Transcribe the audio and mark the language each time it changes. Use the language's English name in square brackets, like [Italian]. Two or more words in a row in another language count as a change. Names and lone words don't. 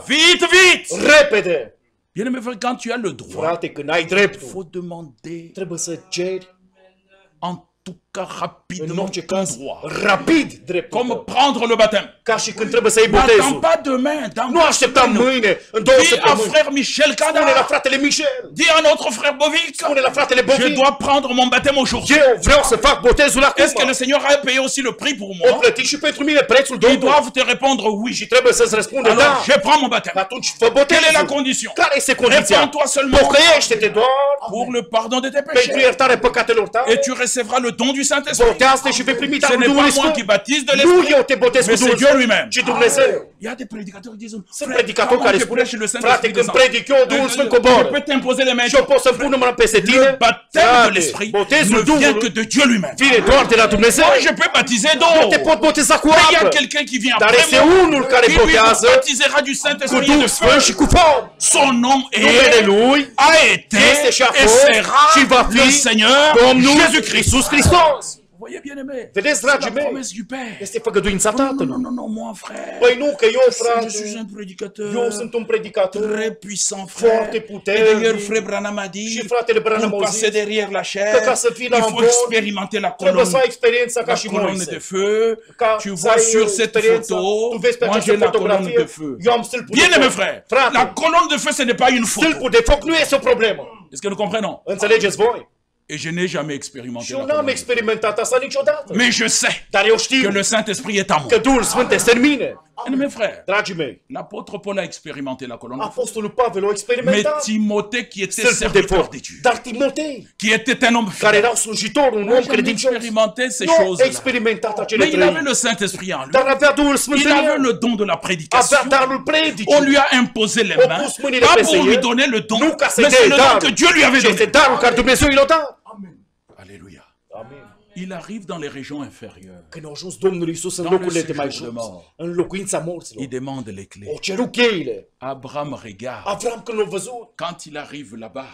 [French] Vite, vite! [Romanian] Repede! [French] Bien-aimé frère, quand tu as le droit, [Romanian] Frate, când ai [French] il [Romanian] dreptul, [French] faut demander [Romanian] trebuie să ceri, [French] en tout cas [Romanian] în [French] rapidement [Romanian] orice [French] ton [Romanian] caz, [French] droit. [Romanian] rapid dreptul [French] Comme [Romanian] tău. [French] prendre le baptême. [Romanian] Ca și când trebuie să iei [French] N'attends [Romanian] botezul. [French] pas demain, dans [Romanian] Nu aștepta mâine, în 2 [French] Dis à [Romanian] săptămâni. [French] frère Michel [Romanian] Spune la Cada, fratele Michel, [French] dis à notre frère Bovic, [Romanian] spune la fratele [French] je [Romanian] Bovic, [French] dois prendre mon baptême aujourd'hui. [Romanian] eu vreau să fac botezul [French] Est-ce que [Romanian] acum. [French] le Seigneur a payé aussi le prix pour [Romanian] O [French] moi? [Romanian] plătit și pentru mine prețul [French] Ils [Romanian] Domnului. [French] doivent te répondre oui. [Romanian] Și trebuie să-ți răspundă [French] Alors, [Romanian] da. [French] je prends mon baptême. [Romanian] Atunci fă [French] Quelle est la [Romanian] botezul. [French] condition? [Romanian] Care este condiția? [French] Répands-toi seulement [Romanian] Pocăiește-te doar [French] pour le pardon de tes [Romanian] pentru [French] péchés. [Romanian] iertarea păcatelor tale. [French] Et tu recevras le don du Saint-Esprit. [Romanian] Botează și vei primi [French] Ce [Romanian] darul [French] n'est [Romanian] Duhului [French] pas moi [Romanian] Sfânt. [French] qui baptise de [Romanian] Nu [French] l'Esprit, [Romanian] eu te botez cu [French] mais c'est [Romanian] Duhul [French] Dieu [Romanian] Sfânt, [French] lui-même. [Romanian] ci Dumnezeu. [French] Il y a des prédicateurs qui disent, [Romanian] Sunt [French] frère, [Romanian] predicatori [French] comment [Romanian] care [French] tu [Romanian] spun, [French] prêches le [Romanian] frate, [French] Saint-Esprit [Romanian] când [French] descend? [Romanian] predic eu, Duhul Sfânt coboară. [French] Je peux t'imposer les mains. [Romanian] Și eu pot să pun mâna peste tine. [French] Le baptême de [Romanian] Frate, [French] l'Esprit [Romanian] botezul [French] ne vient que [Romanian] Duhului [French] de Dieu lui-même. [Romanian] vine doar de la Dumnezeu. [French] Moi, je peux baptiser [Romanian] Eu [French] d'autres. [Romanian] te pot boteza cu [French] Mais il y a [Romanian] apă. [French] quelqu'un qui vient [Romanian] Dar [French] après [Romanian] este [French] moi, [Romanian] unul care [French] qui lui [Romanian] botează [French] baptisera du [Romanian] cu [French] Saint-Esprit et [Romanian] Duhul [French] de [Romanian] Sfânt și [French] feu. [Romanian] cu foc. [French] Son nom [Romanian] Numele [French] est, [Romanian] lui [French] a été [Romanian] este și a [French] et [Romanian] fost [French] sera [Romanian] și va [French] le [Romanian] fi [French] Seigneur [Romanian] Domnul [French] Jésus-Christ. [Romanian] Iisus Hristos. [French] Vous voyez, bien aimé, [Romanian] Vedeți, [French] c'est la [Romanian] dragii mei, [French] promesse du Père. [Romanian] este făgăduința [French] Non, non, [Romanian] Tatălui. [French] non, non, moi, frère. [Romanian] Păi nu, că eu, [French] Je suis [Romanian] frate, [French] un prédicateur [Romanian] eu sunt un predicator [French] très puissant, frère. [Romanian] foarte [French] Et [Romanian] puternic. [French] d'ailleurs, frère Branham a dit, [Romanian] Și fratele Branham [French] pour [Romanian] a [French] passer [Romanian] zis [French] derrière la chair, [Romanian] că ca să fii la [French] il faut [Romanian] învon, [French] expérimenter la [Romanian] trebuie să ai [French] colonne. [Romanian] experiența ca [French] La [Romanian] și [French] colonne de [Romanian] Moise. [French] feu, [Romanian] Ca [French] tu [Romanian] să [French] vois [Romanian] ai [French] sur cette [Romanian] experiența, [French] photo, [Romanian] tu vezi pe [French] moi [Romanian] această [French] j'ai la colonne [Romanian] fotografie, [French] de feu. [Romanian] eu am stâlpul [French] Bien [Romanian] de [French] aimé [Romanian] foc. [French] frère, [Romanian] Frate, [French] la colonne de feu ce n'est pas une photo. [Romanian] stâlpul de foc nu este o problemă. [French] Est-ce que nous comprenons? [Romanian] Înțelegeți voi? [French] Et je n'ai jamais expérimenté [Romanian] Și [French] la [Romanian] eu n-am [French] colonne de feu. [Romanian] experimentat asta niciodată. [French] Mais je sais [Romanian] Dar eu [French] que [Romanian] știu [French] le Saint-Esprit est en moi. [Romanian] că Duhul Sfânt este în mine. [French] Mes frères, [Romanian] Dragii mei, [French] l'apôtre Paul a expérimenté la colonne de feu. [Romanian] Apostolul Pavel o [French] Mais [Romanian] experimentat [French] Timothée, qui était [Romanian] stâlpul de [French] serviteur [Romanian] foc. [French] de Dieu, [Romanian] Dar Timotei, [French] qui était un homme [Romanian] care [French] fidèle, [Romanian] era slujitor, [French] un n'a [Romanian] om [French] jamais [Romanian] credincios, [French] expérimenté ces [Romanian] nu a [French] choses-là. [Romanian] experimentat acele [French] Mais il avait [Romanian] trăiri. [French] le Saint-Esprit en lui. [Romanian] Dar avea Duhul Sfânt [French] Il [Romanian] în [French] avait [Romanian] el. [French] le don de la [Romanian] Avea [French] prédication. [Romanian] darul predicii. [French] On lui a imposé les [Romanian] Au [French] mains, [Romanian] pus mâinile [French] pas [Romanian] peste [French] pour lui [Romanian] el, [French] donner le don, [Romanian] nu ca să-i [French] mais [Romanian] dea [French] c'est le don [Romanian] darul, [French] que Dieu lui avait [Romanian] ci este [French] donné. [Romanian] darul care Dumnezeu i l-a dat. [French] Alléluia. [Romanian] Amin. [French] Il arrive dans les régions inférieures. [Romanian] Când a ajuns Domnul Iisus în [French] Dans [Romanian] locurile [French] le [Romanian] de mai [French] séjour de [Romanian] jos, [French] mort. [Romanian] în locuința morților, [French] Il demande les clés. [Romanian] o ceru cheile. [French] Abraham regarde. [Romanian] Avram când l-a văzut, [French] Quand il arrive là-bas,